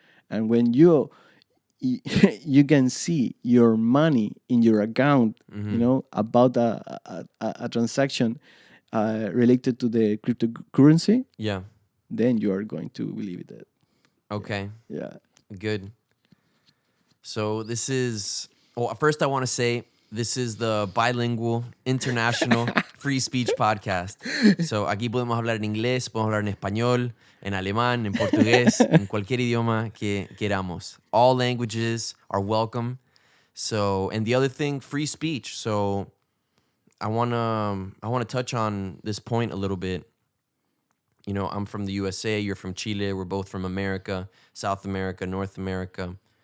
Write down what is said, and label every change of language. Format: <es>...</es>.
<en>And when you you can see your money in your account, about a transaction related to the cryptocurrency, Yeah. then you are going to believe it. Okay. Yeah. Good. So this is, first I want to say this is the bilingual, international, free speech podcast.</en> <es>So aquí podemos hablar en inglés, podemos hablar en español, en alemán, en portugués, en cualquier idioma que queramos.</es> <en>All languages are welcome. So, and the other thing, free speech. So I want to touch on this point a little bit. I'm from the USA, you're from Chile, we're both from America, South America, North America.</en>